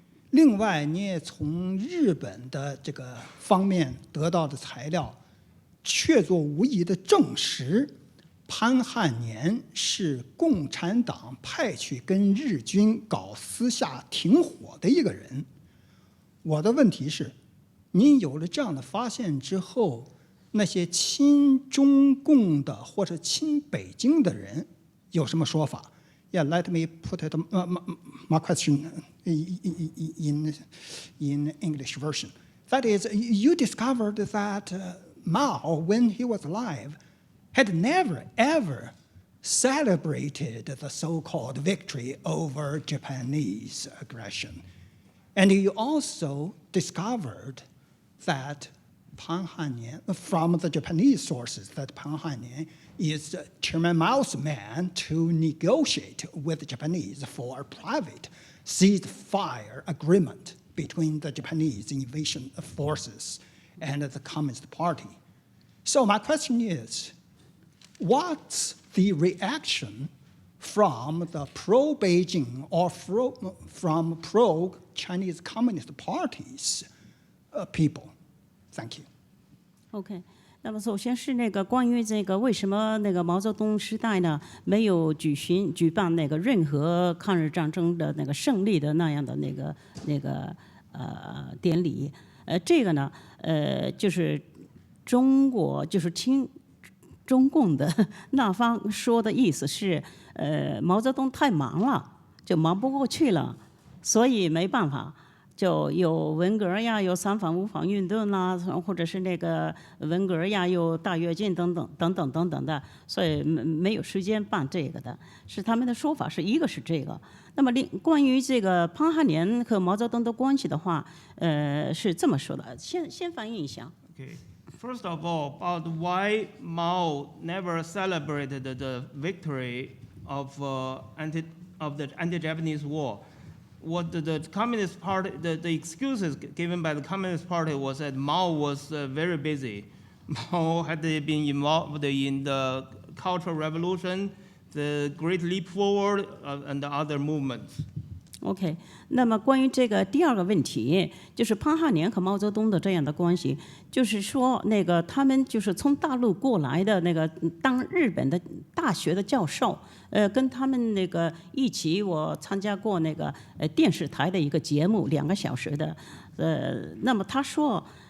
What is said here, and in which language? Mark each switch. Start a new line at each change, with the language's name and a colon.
Chinese: 另外，你也从日本的这个方面得到的材料，确凿无疑的证实，潘汉年是共产党派去跟日军搞私下停火的一个人。我的问题是，您有了这样的发现之后，那些亲中共的或者亲北京的人有什么说法？
English: Yeah, let me put it, my question in English version. That is, you discovered that Mao, when he was alive, had never ever celebrated the so-called victory over Japanese aggression. And you also discovered that Pan Hannian, from the Japanese sources, that Pan Hannian is Chairman Mao's man to negotiate with the Japanese for a private ceasefire agreement between the Japanese invasion forces and the Communist Party. So my question is, what's the reaction from the pro-Beijing or from pro-Chinese Communist parties people? Thank you.
Chinese: OK， 那么首先是那个关于这个为什么那个毛泽东时代呢没有举办那个任何抗日战争的那个胜利的那样的那个典礼，这个呢就是中国就是中共的那方说的意思是毛泽东太忙了，就忙不过去了，所以没办法。就有文革呀，有三反五反运动啦，或者是那个文革呀，有大跃进等等的，所以没有时间办这个的。是他们的说法是一个是这个。那么关于这个潘汉年和毛泽东的关系的话，是这么说的，先翻译一下。
English: Okay. First of all, about why Mao never celebrated the victory of the anti-Japanese war. What the Communist Party, the excuses given by the Communist Party was that Mao was very busy. Mao had been involved in the Cultural Revolution, the Great Leap Forward, and the other movements.
Chinese: OK， 那么关于这个第二个问题，就是潘汉年和毛泽东的这样的关系，就是说那个他们就是从大陆过来的那个当日本的大学的教授，跟他们那个一起，我参加过那个电视台的一个节目，2个小时的，那么他说。